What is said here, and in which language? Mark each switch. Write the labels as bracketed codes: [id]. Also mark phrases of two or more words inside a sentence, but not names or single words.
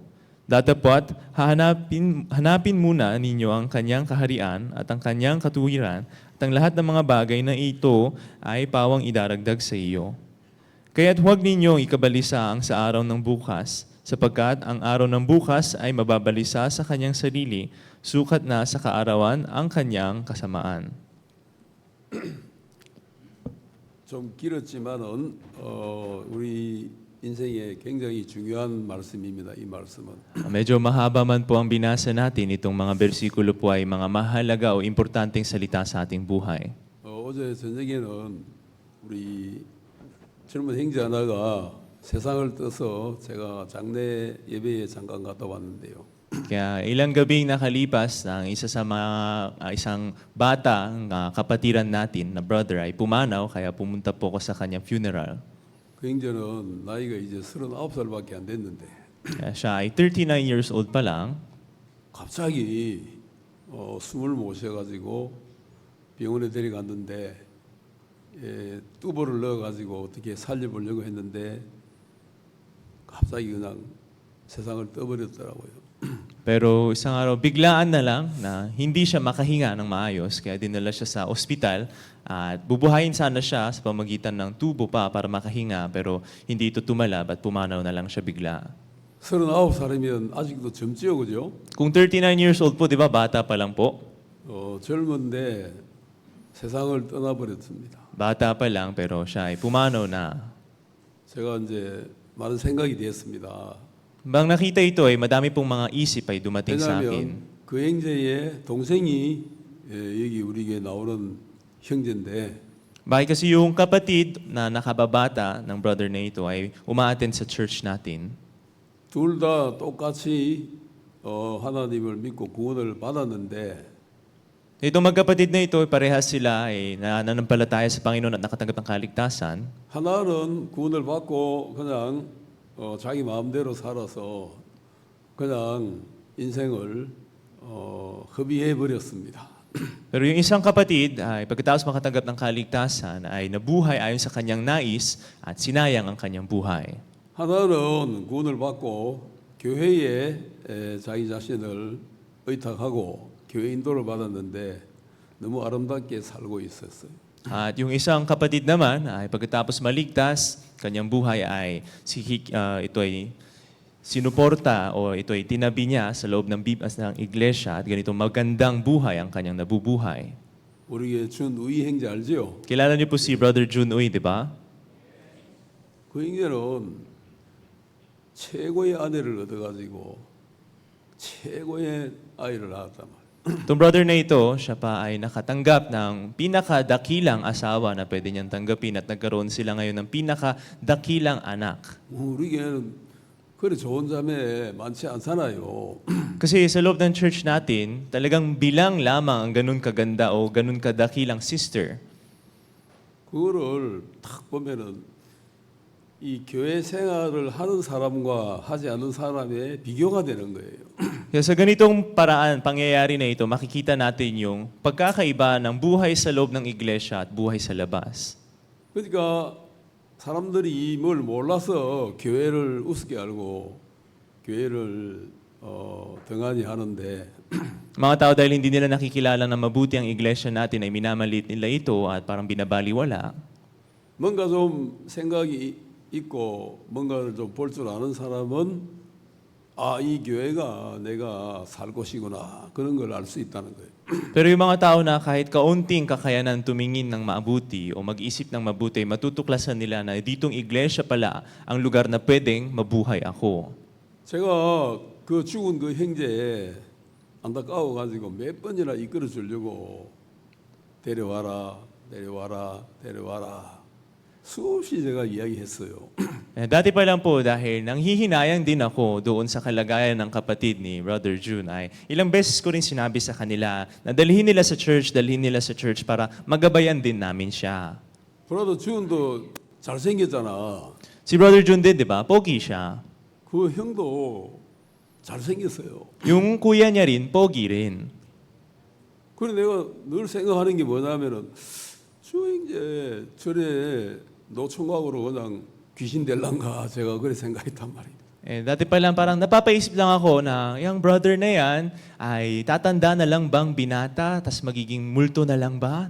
[tl] Datapwat, hanapin muna ninyo ang kanyang kaharian at ang kanyang katuwiran at ang lahat ng mga bagay na ito ay pawang idaragdag sa iyo. Kaya't huwag ninyong ikabalisa ang sa araw ng bukas, sapagkat ang araw ng bukas ay mababalisa sa kanyang sarili, sukat na sa kaarawan ang kanyang kasamaan. [ko] 좀 길었지만은 우리 인생에 굉장히 중요한 말씀입니다. 이 말씀은. [tl] Medyo mahaba man po ang binasa natin, itong mga bersikulo po ay mga mahalaga o importanteng salita sa ating buhay. [ko] 어제 저녁에는 우리 젊은 형제 하나가 세상을 떠서 제가 장례 예배에 잠깐 갔다 왔는데요. [tl] Kaya ilang gabing nakalipas, ang isa sa mga isang bata, kapatiran natin na brother ay pumanaw, kaya pumunta po ko sa kanyang funeral. [ko] 그 형제는 나이가 이제 39살밖에 안 됐는데 [tl] Kaya siya ay 39 [en] years old [tl] pa lang. [ko] 갑자기 숨을 못 쉬어가지고 병원에 데려갔는데 튜브를 넣어가지고 어떻게 살려보려고 했는데 갑자기 그냥 세상을 떠버렸더라고요. [tl] Pero isang araw, biglaan na lang na hindi siya makahinga ng maayos, kaya dinala siya sa ospital at bubuhayin sana siya sa pamagitan ng tubo pa para makahinga, pero hindi ito tumalab at pumanaw na lang siya bigla. [ko] 39살이면 아직도 젊지요, 그죠? [tl] Kung 39 [en] years old [tl] po, di ba, bata pa lang po? [ko] 젊은데 세상을 떠나버렸습니다. [tl] Bata pa lang, pero siya ay pumanaw na. [ko] 제가 이제 많은 생각이 됐습니다. [tl] Bang nakita ito ay madami pong mga isip ay dumating sa akin. [ko] 왜냐하면 그 형제의 동생이 여기 우리에게 나오는 형제인데 [tl] Bakit kasi yung kapatid na nakababata ng brother na ito ay umaattend sa church natin. [ko] 둘 다 똑같이 하나님을 믿고 구원을 받았는데 [tl] Itong magkapatid na ito, parehas sila ay nananampalataya sa Panginoon at nakatanggap ng kaligtasan. [ko] 하나는 구원을 받고 그냥 자기 마음대로 살아서 그냥 인생을 허비해 버렸습니다. [tl] Pero yung isang kapatid ay pagkatapos makatanggap ng kaligtasan ay nabuhay ayon sa kanyang nais at sinayang ang kanyang buhay. [ko] 하나는 구원을 받고 교회에 자기 자신을 의탁하고 교회 인도를 받았는데 너무 아름답게 살고 있었어요. [tl] At yung isang kapatid naman ay pagkatapos maligtas, kanyang buhay ay ito ay sinuporta o ito ay tinabi niya sa loob ng ng iglesia at ganito magandang buhay ang kanyang nabubuhay. [ko] 우리 준우이 형제 알죠? [tl] Kilala niyo po si Brother Jun Uy, di ba? [ko] 그 형제는 최고의 아내를 얻어가지고 최고의 아이를 낳았단 말이에요. [tl] Itong brother na ito, siya pa ay nakatanggap ng pinakadakilang asawa na pwede niyang tanggapin at nagkaroon sila ngayon ng pinakadakilang anak. [ko] 우리 교회는 그래 좋은 자매 많지 않잖아요. [tl] Kasi sa loob ng church natin, talagang bilang lamang ang ganun kaganda o ganun kadakilang sister. [ko] 그거를 딱 보면은 이 교회 생활을 하는 사람과 하지 않는 사람의 비교가 되는 거예요. [tl] Kaya sa ganitong paraan, pangyayari na ito, makikita natin yung pagkakaiba ng buhay sa loob ng iglesia at buhay sa labas. [ko] 그러니까 사람들이 뭘 몰라서 교회를 우습게 알고 교회를 등한히 하는데 [tl] Mga tao dahil hindi nila nakikilala na mabuti ang iglesia natin ay minamalit nila ito at parang binabaliwala. [ko] 뭔가 좀 생각이 있고 뭔가를 좀 볼 줄 아는 사람은 아, 이 교회가 내가 살 곳이구나 그런 걸 알 수 있다는 거예요. [tl] Pero yung mga tao na kahit kaunting kakayanan tumingin ng mabuti o mag-isip ng mabuti, matutuklasan nila na ditong iglesia pala ang lugar na pwedeng mabuhay ako. [ko] 제가 그 죽은 그 형제 안타까워 가지고 몇 번이나 이끌어 주려고 데려와라 데려와라 데려와라 수없이 제가 이야기했어요. [tl] Dati pa lang po dahil nanghihinayang din ako doon sa kalagayan ng kapatid ni Brother June ay ilang beses ko rin sinabi sa kanila na dalhin nila sa church para magabayan din namin siya. [ko] 브라더 주은도 잘생겼잖아. [tl] Si Brother June din, di ba? Pogi siya. [ko] 그 형도 잘생겼어요. [tl] Yung kuya niya rin, pogi rin. [ko] 그래 내가 늘 생각하는 게 뭐냐면은 주 형제 저래 노총각으로 그냥 귀신 될란가 제가 그래 생각했단 말이에요. [tl] Dati pa lang parang napapaisip lang ako na yung brother na yan ay tatanda na lang bang binata tas magiging multo na lang ba?